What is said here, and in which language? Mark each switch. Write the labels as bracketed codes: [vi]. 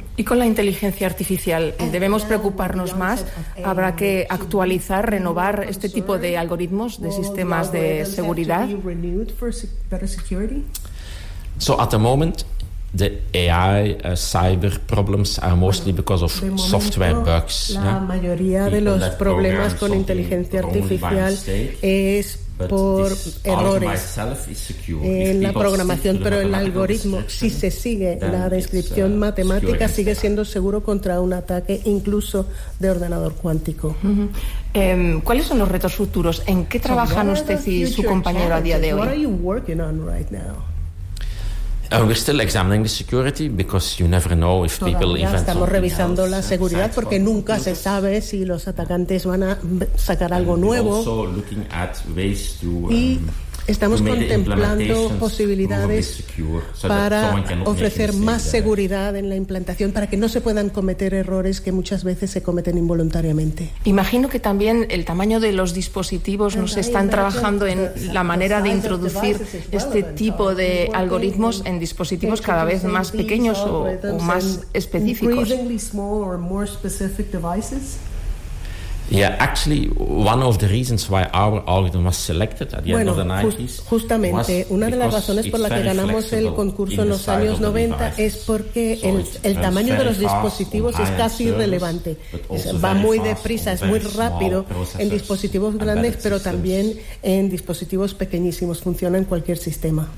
[es] ¿Y con la inteligencia artificial debemos preocuparnos más? ¿Habrá que actualizar, renovar este tipo de algoritmos, de sistemas de seguridad? [en] So at the moment, the AI cyber problems are mostly because of software bugs. [es] La mayoría de los problemas con inteligencia artificial es por errores en la programación, pero el algoritmo, si se sigue la descripción matemática, sigue siendo seguro contra un ataque incluso de ordenador cuántico. ¿Cuáles son los retos futuros? ¿En qué trabajan usted y su compañero a día de hoy? [en] We're still examining the security because you never know if people invent something. [es] Estamos revisando la seguridad porque nunca se sabe si los atacantes van a sacar algo nuevo. [en] Also looking at ways to [es] Estamos contemplando posibilidades para ofrecer más seguridad en la implantación, para que no se puedan cometer errores que muchas veces se cometen involuntariamente. Imagino que también el tamaño de los dispositivos, nos están trabajando en la manera de introducir este tipo de algoritmos en dispositivos cada vez más pequeños o más específicos. [en] Yeah, actually, one of the reasons why our algorithm was selected at the end of the 90s. [es] Justamente, una de las razones por la que ganamos el concurso en los años 90 es porque el tamaño de los dispositivos es casi irrelevante. Va muy deprisa, es muy rápido en dispositivos grandes, pero también en dispositivos pequeñísimos. Funciona en cualquier sistema.